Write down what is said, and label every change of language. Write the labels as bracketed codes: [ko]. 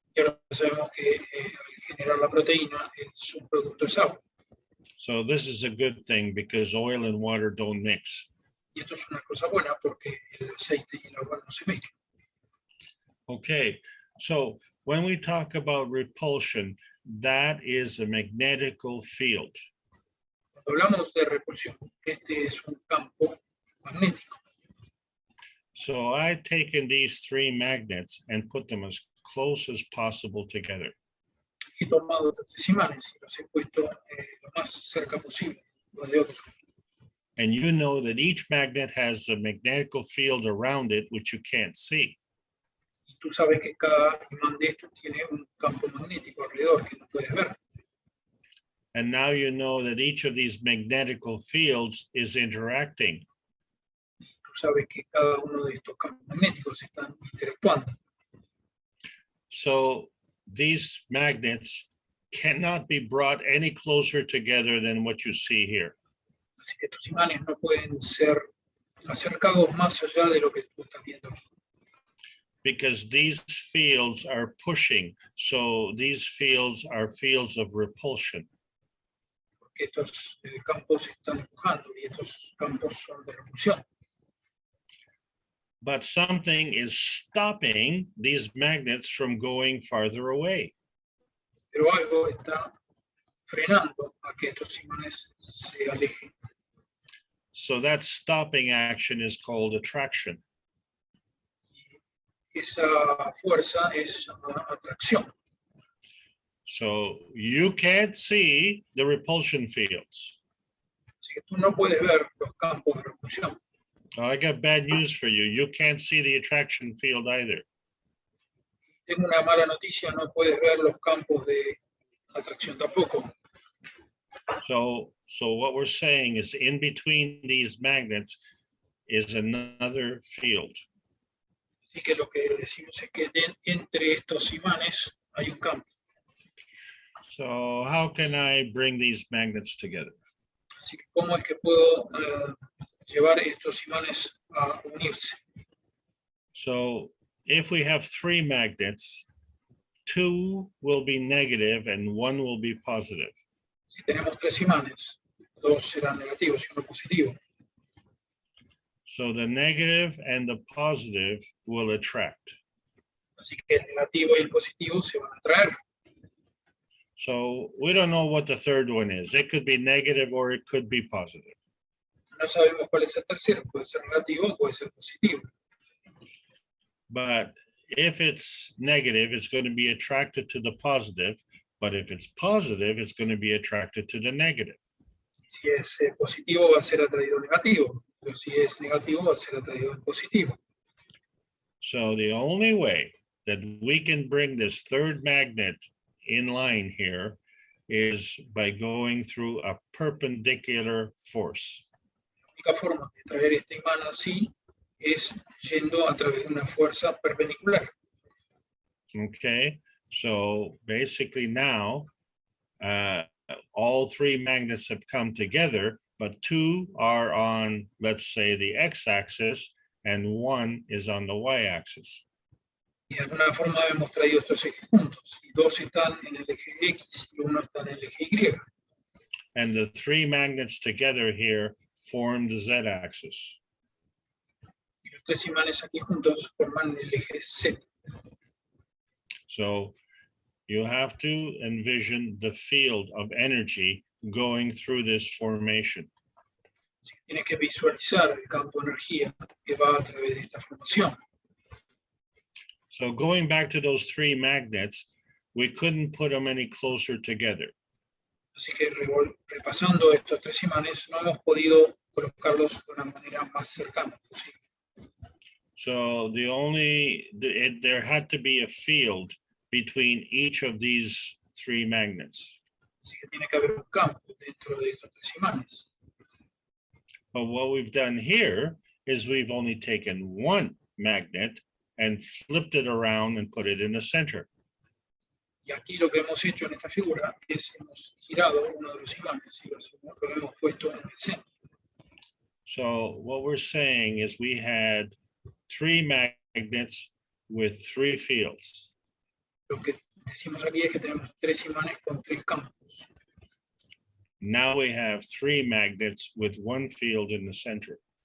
[es] Y ahora sabemos que al generar la proteína, el subproducto es agua. [en] So this is a good thing because oil and water don't mix. [es] Y esto es una cosa buena porque el aceite y el agua no se mezclan. [en] Okay, so when we talk about repulsion, that is a magnetical field. [es] Cuando hablamos de repulsión, este es un campo magnético. [en] So I've taken these 3 magnets and put them as close as possible together. [es] He tomado estos 3 imanes y los he puesto lo más cerca posible uno de otros. [en] And you know that each magnet has a magnetical field around it, which you can't see. [es] Y tú sabes que cada imán de estos tiene un campo magnético alrededor que no puedes ver. [en] And now you know that each of these magnetical fields is interacting. [es] Tú sabes que cada uno de estos campos magnéticos están interactuando. [en] So these magnets cannot be brought any closer together than what you see here. [es] Así que estos imanes no pueden ser acercados más allá de lo que tú estás viendo aquí. [en] Because these fields are pushing. So these fields are fields of repulsion. [es] Porque estos campos están empujando y estos campos son de repulsión. [en] But something is stopping these magnets from going farther away. [es] Pero algo está frenando a que estos imanes se alejen. [en] So that stopping action is called attraction. [es] Esa fuerza es llamada atracción. [en] So you can't see the repulsion fields. [es] Así que tú no puedes ver los campos de repulsión. [en] I got bad news for you. You can't see the attraction field either. [es] Tengo una mala noticia, no puedes ver los campos de atracción tampoco. [en] So what we're saying is in between these magnets is another field. [es] Así que lo que decimos es que entre estos imanes hay un campo. [en] So how can I bring these magnets together? [es] Así que ¿cómo es que puedo llevar estos imanes a unirse? [en] So if we have 3 magnets, 2 will be negative and 1 will be positive. [es] Si tenemos 3 imanes, 2 serán negativos y 1 positivo. [en] So the negative and the positive will attract. [es] Así que el negativo y el positivo se van a atraer. [en] So we don't know what the third one is. It could be negative or it could be positive. [es] No sabemos cuál es el tercero, puede ser negativo o puede ser positivo. [en] But if it's negative, it's going to be attracted to the positive. But if it's positive, it's going to be attracted to the negative. [es] Si es positivo va a ser atraído al negativo, pero si es negativo va a ser atraído al positivo. [en] So the only way that we can bring this third magnet in line here is by going through a perpendicular force. [es] La única forma de traer este imán así es yendo a través de una fuerza perpendicular. [en] Okay, so basically now all 3 magnets have come together, but 2 are on, let's say, the x-axis and 1 is on the y-axis. [es] Y de alguna forma hemos traído estos ejes juntos. Y 2 están en el eje X y 1 está en el eje Y. [en] And the 3 magnets together here form the z-axis. [es] Y los 3 imanes aquí juntos forman el eje Z. [en] So you have to envision the field of energy going through this formation. [es] Así que tiene que visualizar el campo de energía que va a través de esta formación. [en] So going back to those three magnets, we couldn't put them any closer together. [es] Así que repasando estos tres imanes, no hemos podido colocarlos de una manera más cercana posible. [en] So there had to be a field between each of these three magnets. [es] Así que tiene que haber un campo dentro de estos tres imanes. [en] But what we've done here is we've only taken one magnet and flipped it around and put it in the center. [es] Y aquí lo que hemos hecho en esta figura es hemos girado uno de los imanes y lo hemos puesto en el centro. [en] So what we're saying is we had three magnets with three fields. [es] Lo que decimos aquí es que tenemos tres imanes con tres campos. [en] Now we have three magnets with one field in the center.